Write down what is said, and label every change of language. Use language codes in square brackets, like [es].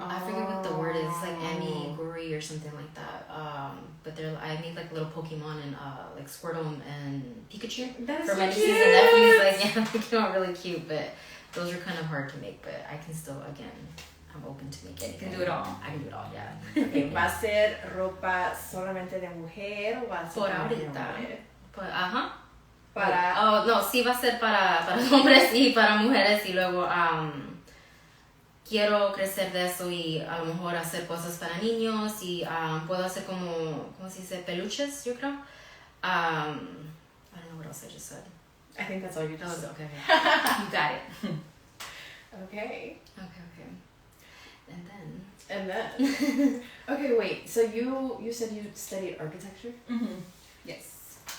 [en] I forget what the word is. It's like amiguri or something like that. But I made like little Pokemon and like Squirtle and Pikachu for my nieces and nephews. Like they're not really cute, but those are kind of hard to make. But I can still I'm open to make anything. You can do it all. I can do it all. Yeah. [es] Okay, ¿va a ser ropa solamente de mujer o va a ser Por para ahorita. mujer? Pues, Para. Oh no, sí va a ser para hombres y para mujeres y luego quiero crecer de eso y a lo mejor hacer cosas para niños y puedo hacer ¿cómo se dice? Peluches, yo creo. [en] I don't know what else I just said. I think that's all you just said. Okay. You got it. Okay. And then. Okay, wait. So you said you studied architecture? Mm-hmm. Yes.